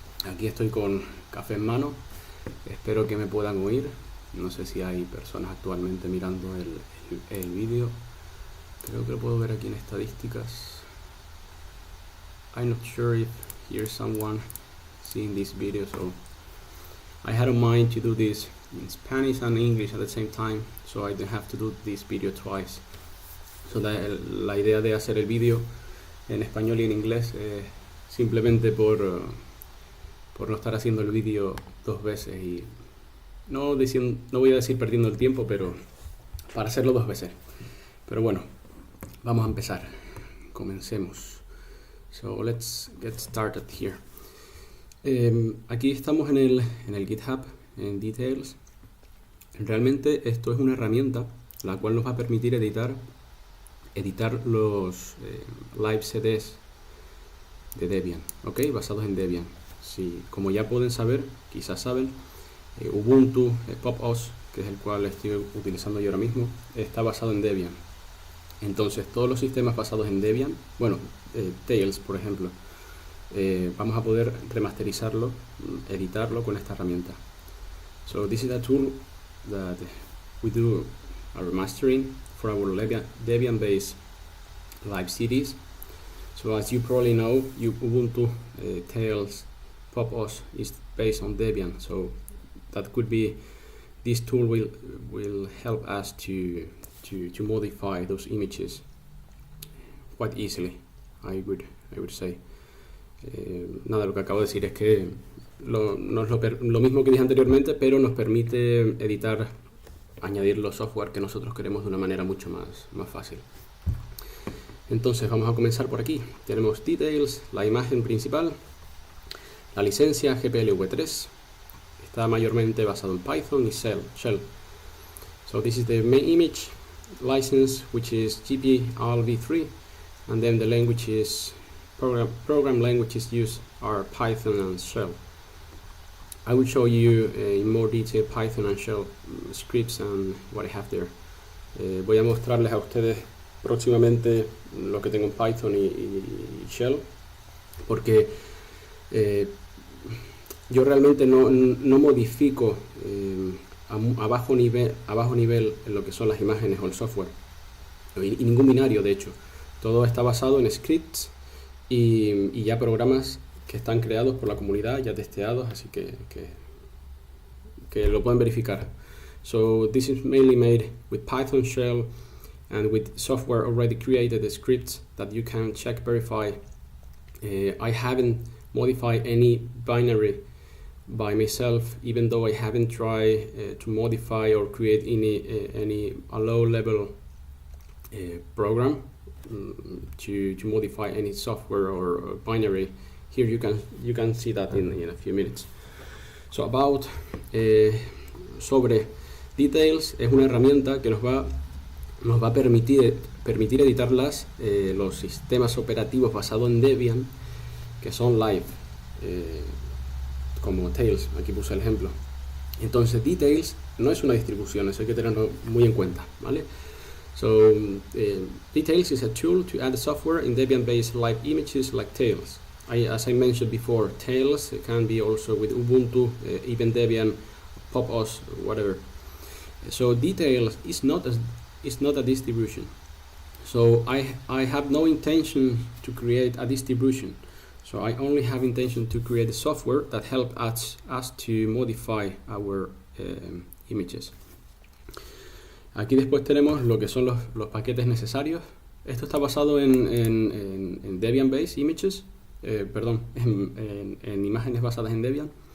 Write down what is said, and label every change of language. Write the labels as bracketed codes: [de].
[es] Aquí estoy con café en mano. Espero que me puedan oír. No sé si hay personas actualmente mirando el vídeo. Creo que lo puedo ver aquí en estadísticas. [en] I'm not sure if here's someone seeing this video, so I had in mind to do this in Spanish and English at the same time, so I don't have to do this video twice. [es] So la idea de hacer el vídeo en español y en inglés simplemente por no estar haciendo el vídeo dos veces y no voy a decir perdiendo el tiempo, pero para hacerlo dos veces. Pero bueno, vamos a empezar. Comencemos. [en] So let's get started here. [es] Aquí estamos en el GitHub, en DTails. Realmente esto es una herramienta la cual nos va a permitir editar los live CDs de Debian, ¿ok? Basados en Debian. Sí, como ya pueden saber, quizás saben, Ubuntu, pasos, que es el cual estoy utilizando yo ahora mismo, está basado en Debian. Entonces todos los sistemas basados en Debian, bueno, Tails por ejemplo, vamos a poder remasterizarlo, editarlo con esta herramienta. [en] So this is a tool that we do a remastering for our Debian-based live CDs. So as you probably know, Ubuntu, Tails, pasos is based on Debian. So that could be, this tool will help us to modify those images quite easily, I would say. [es] Nada, lo que acabo de decir es que lo mismo que dije anteriormente, pero nos permite editar, añadir los software que nosotros queremos de una manera mucho más fácil. Entonces vamos a comenzar por aquí. Tenemos DTails, la imagen principal, la licencia GPLv3, está mayormente basado en Python y Shell. [en] So this is the main image license, which is GPLv3, and then the languages, program languages used are Python and Shell. I will show you in more detail Python and Shell scripts and what I have there. [es] Voy a mostrarles a ustedes próximamente lo que tengo en Python y Shell, porque yo realmente no modifico a bajo nivel en lo que son las imágenes o el software, y ningún binario de hecho. Todo está basado en scripts y ya programas que están creados por la comunidad, ya testeados, así que lo pueden verificar. [en] So this is mainly made with Python, Shell, and with software already created, the scripts that you can check, verify. I haven't modified any binary by myself, even though I haven't tried to modify or create any low-level program to modify any software or binary. Here you can see that in a few minutes. [es] So about sobre DTails, es una herramienta que nos va a permitir editar los sistemas operativos basados en Debian que son live, como Tails, aquí puse el ejemplo. Entonces DTails no es una distribución, eso hay que tenerlo muy en cuenta, ¿vale? [en] So DTails is a tool to add software in Debian-based live images like Tails. As I mentioned before, Tails can be also with Ubuntu, even Debian, pasos, whatever. So DTails is not a distribution. So I have no intention to create a distribution. So I only have intention to create a software that helps us to modify our images. [es] Aquí después tenemos lo que son los paquetes necesarios. Esto está basado en Debian-based images, en imágenes basadas en Debian.